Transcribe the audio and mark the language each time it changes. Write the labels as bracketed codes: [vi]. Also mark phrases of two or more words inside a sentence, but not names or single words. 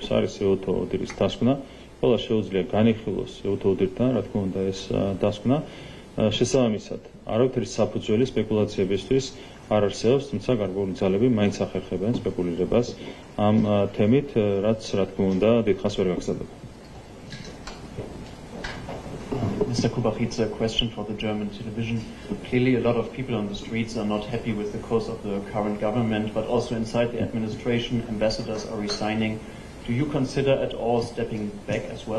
[ka] არის ეუთო-ოდრის დასკვნა. ყველა შეუძლია განიხილოს ეუთო-ოდირთან, რა თქმა უნდა ეს დასკვნა. შესაბამისად, არავითარი საფუძველი სპეკულაციებისთვის არ არსებობს, თუმცა გარკვეული ძალები მაინც ახერხებენ სპეკულირებას ამ თემით, რაც რა თქმა უნდა დიდხანს ვერ გაგრძელდება. [en] Mr. Kubachidze, a question for the German television. Clearly, a lot of people on the streets are not happy with the course of the current government, but also inside the administration, ambassadors are resigning. Do you consider at all stepping back as well?